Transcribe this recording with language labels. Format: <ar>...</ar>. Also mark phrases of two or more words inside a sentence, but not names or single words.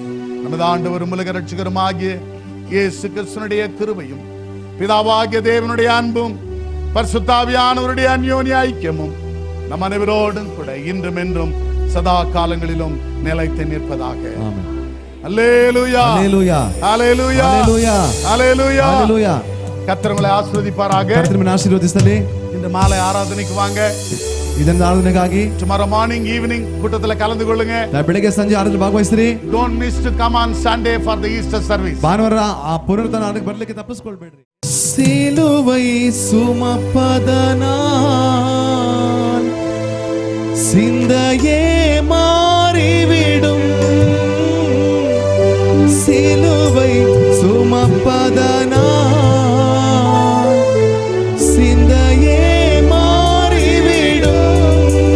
<ta>நமது ஆண்டவரும் உலக ரட்சகருமாகிய இயேசு கிறிஸ்துவினுடைய கிருபையும், பிதாவாகிய தேவனுடைய அன்பும், பரிசுத்த ஆவியானவருடைய அந்யோன்ய ஐக்கியமும் நம் அனைவரோடும் கூட இன்றும் என்றும் சதா காலங்களிலும் நிலைத்து நிற்பதாக. ஆமென். அல்லேலூயா, அல்லேலூயா, அல்லேலூயா, அல்லேலூயா, அல்லேலூயா, அல்லேலூயா. கர்த்தர் உங்களை ஆசீர்வதிப்பாராக.</ta> <kn>ಕರ್ತನು ನಿಮ್ಮನ್ನು ಆಶೀರ್ವದಿಸಲಿ.</kn> <ta>இந்த மாலை ஆராதனைக்கு வாங்க.</ta> <kn>ಇದನ್ನ ಆರಾಧನೆಗಾಗಿ</kn> <en>tomorrow morning evening</en> <ta>கூட்டத்துல கலந்து கொள்ளுங்க.</ta> <kn>ಬೆಳಗ್ಗೆ ಸಂಜೆ ಆರಾಧನೆ ಭಾಗವಹಿಸ್ರಿ.</kn> <en>Don't miss to come on Sunday for the Easter service.</en> <kn>ಭಾನುವಾರ ಆ ಪುನರುತ್ಥಾನ ಆರಾಧನೆಗೆ ಬರ್ಲಿಕ್ಕೆ ತಪ್ಪಿಸ್ಕೊಳ್ಬೇಡ್ರಿ.</kn> <ta>சிலுவை சுமப்பதனால் சிந்தையே மாறிவிடும். சிலுவை சுமப்பதனால் சிந்தையே மாறிவிடும்.</ta>